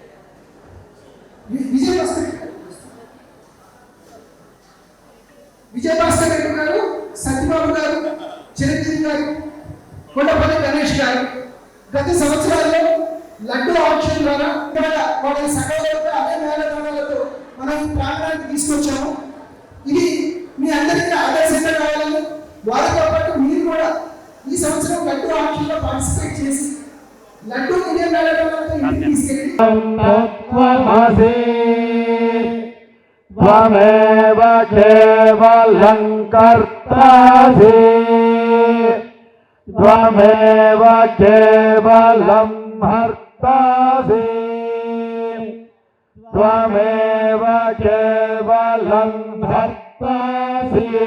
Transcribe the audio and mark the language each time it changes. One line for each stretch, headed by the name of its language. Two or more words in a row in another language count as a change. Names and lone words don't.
Telugu: విజయభాస్కర్ రెడ్డి గారు, సత్యబాబు గారు, చిరంజీవి గారు, కొండపల్లి గణేష్ గారు గత సంవత్సరాల్లో లడ్డు ఆప్షన్ ద్వారా వాళ్ళ సకలతో అదే మేళతాళాలతో మనం ఈ ప్రాంతానికి తీసుకొచ్చాము. ఇది మీ అందరికీ ఆదర్శంగా కావాలని, వారితో పాటు మీరు కూడా ఈ సంవత్సరం లడ్డు ఆప్షన్లో పార్టిసిపేట్ చేసి లడ్డు ఇదే మేళతాళాలతో ఇంటికి తీసుకెళ్ళి
Sanskrit: त्वमेव केवलं कर्तासि त्वमेव केवलं हर्तासि त्वमेव केवलं भर्तासि